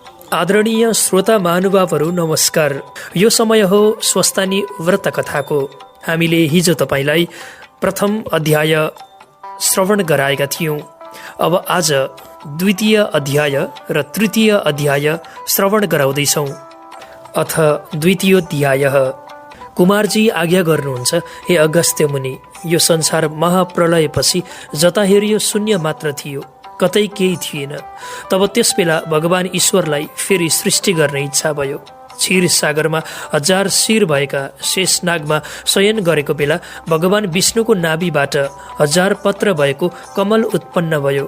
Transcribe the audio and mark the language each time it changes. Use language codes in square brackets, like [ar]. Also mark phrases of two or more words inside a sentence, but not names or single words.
[ne] आदरणीय श्रोता महानुभावहरू नमस्कार। यो समय हो स्वस्थानी व्रत कथाको। हामीले हिजो तपाईलाई प्रथम अध्याय श्रवण गराएका थियौं। अब आज द्वितीय अध्याय र तृतीय अध्याय श्रवण गराउँदैछौं। [sa] अथ द्वितीयोध्याय। [ne] कुमारजी आज्ञा गर्नुहुन्छ, हे अगस्त्य मुनि, यो संसार महाप्रलयपछि जता हेरियो शून्य मात्र थियो, कतै केही थिएन। तब त्यस बेला भगवान ईश्वरलाई फेरि सृष्टि गर्ने इच्छा भयो। क्षीर सागरमा 1000 शिर भएका शेषनागमा शयन गरेको बेला भगवान विष्णुको नाभिबाट 1000 पत्र भएको कमल उत्पन्न भयो।